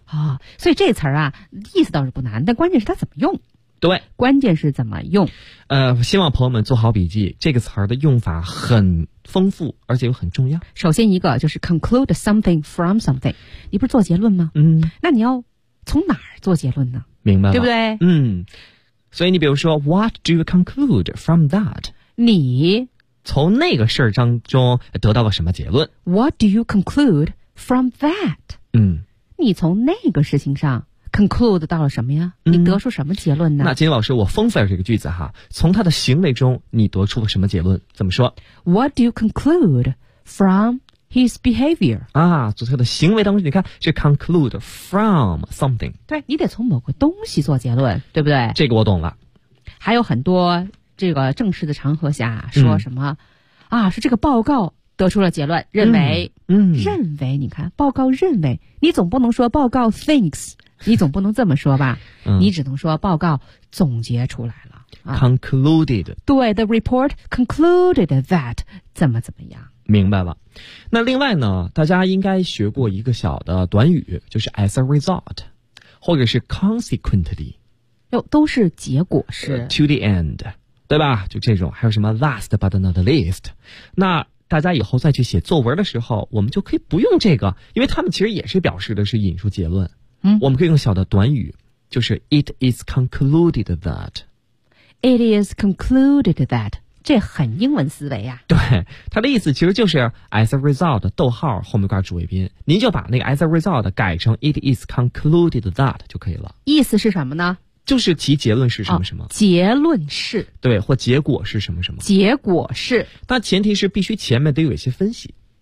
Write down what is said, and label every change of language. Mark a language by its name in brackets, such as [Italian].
[Chinese] 啊，所以这词儿啊，意思倒是不难，但关键是它怎么用。对，关键是怎么用。希望朋友们做好笔记，这个词儿的用法很丰富，而且又很重要。首先一个就是 [English] conclude something from something， [Chinese] 你不是做结论吗？嗯，那你要从哪儿做结论呢？明白了，对不对？ [English] 嗯，所以你比如说 ，What do you conclude from that？ [Chinese] 你从那个事儿当中得到了什么结论 [English] ？What do you conclude from that？ [Chinese] 嗯，你从那个事情上。 conclude 到了什么呀？你得出什么结论呢？嗯，那金老师，我丰富了这个句子哈，从他的行为中你得出了什么结论？怎么说 [English] ？What do you conclude from his behavior？ [Chinese] 啊，从他的行为当中，你看是 [English] conclude from something。 [Chinese] 对，你得从某个东西做结论，对不对？这个我懂了。还有很多这个正式的场合下说什么，嗯，啊，说这个报告。得出了结论，认为，嗯，认为，你看，报告认为，你总不能说报告 thinks， 你总不能这么说吧？嗯，你只能说报告总结出来了。 [English] concluded、啊、对 the report concluded that [Chinese] 怎么怎么样，明白了。那另外呢，大家应该学过一个小的短语，就是 [English] as a result [Chinese] 或者是 consequently、都是结果是、 [English] to the end [Chinese] 对吧，就这种，还有什么 [English] last but not least。 [Chinese] 那大家以后再去写作文的时候，我们就可以不用这个，因为他们其实也是表示的是引述结论。嗯，我们可以用小的短语，就是 [English] it is concluded that。 It is concluded that， [Chinese] 这很英文思维啊。对，它的意思其实就是 [English] as a result [Chinese] 逗号后面挂主谓宾，您就把那个 as a result 改成 [English] it is concluded that [Chinese] 就可以了。意思是什么呢？就是其结论是什么什么、哦、结论是，对，或结果是什么什么，结果是，那前提是必须前面得有一些分析。